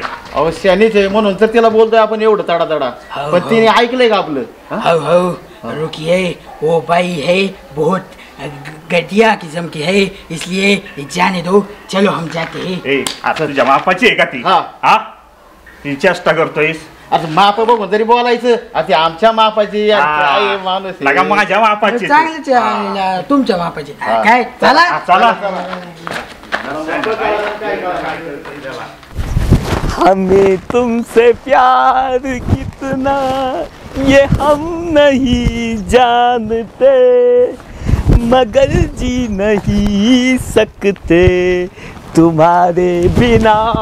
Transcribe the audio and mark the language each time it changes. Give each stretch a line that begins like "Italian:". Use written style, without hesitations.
Marathi: अहो शानीच आहे म्हणून तर तिला बोलतोय आपण एवढं तडा तडा. हो, पण तिने ऐकलंय का आपलं?
Hindi: हो हो रुकिए, वो भाई है बहुत घटिया किस्म की है, इसलिए जाने दो, चलो हम जाते हैं.
Marathi: ए आता तुझ्या मापाची आहे का ती? हा. हा ती चेष्टा करतोयस? आता माप बघून तरी बोलायचं. आता आमच्या मापाची यार, काय माणूस आहे. लगा माझ्या मापाची आहे. चांगलंच आहे, तुमच्या मापाचे काय. चला हा, चला.
Hindi: हमें तुमसे प्यार कितना ये हम नहीं जानते, मगर जी नहीं सकते तुम्हारे बिना.